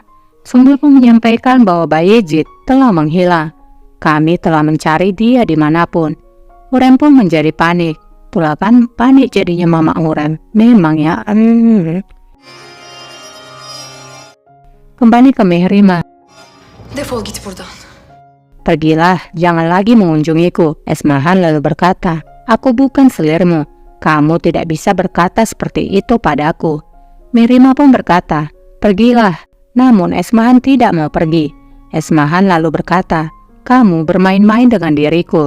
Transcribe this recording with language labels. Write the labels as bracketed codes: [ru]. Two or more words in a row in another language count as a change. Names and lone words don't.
[id] Sumbul pun menyampaikan bahwa Bayezid telah menghilang. Kami telah mencari dia dimanapun. Hurrem pun menjadi panik. Itulah kan panik jadinya Mama Hurrem. Memang ya. Kembali ke Mihrima. [tr] Defol git buradan. [id] Pergilah, jangan lagi mengunjungiku. Esmahan lalu berkata, aku bukan selirmu. Kamu tidak bisa berkata seperti itu padaku. Mihrima pun berkata, pergilah. Namun Esmahan tidak mau pergi. Esmahan lalu berkata, kamu bermain-main dengan diriku.